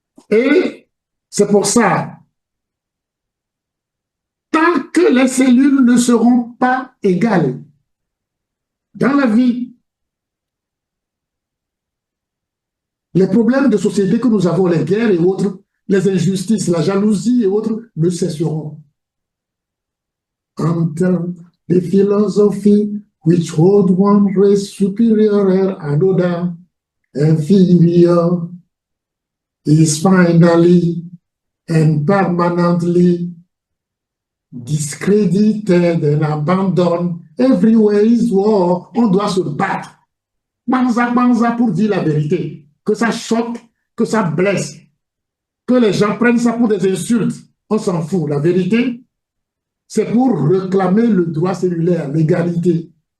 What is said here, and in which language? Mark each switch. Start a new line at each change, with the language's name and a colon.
French: Et c'est pour ça, tant que les cellules ne seront pas égales dans la vie, les problèmes de société que nous avons, les guerres et autres, les injustices, la jalousie et autres, ne cesseront.
English: Until the philosophy which hold one race superior and another inferior is finally and permanently discredited and abandoned. Everywhere is war.
French: On doit se battre. Banza, banza pour dire la vérité. Que ça choque, que ça blesse. Que les gens prennent ça pour des insultes. On s'en fout. La vérité, c'est pour réclamer le droit cellulaire, l'égalité.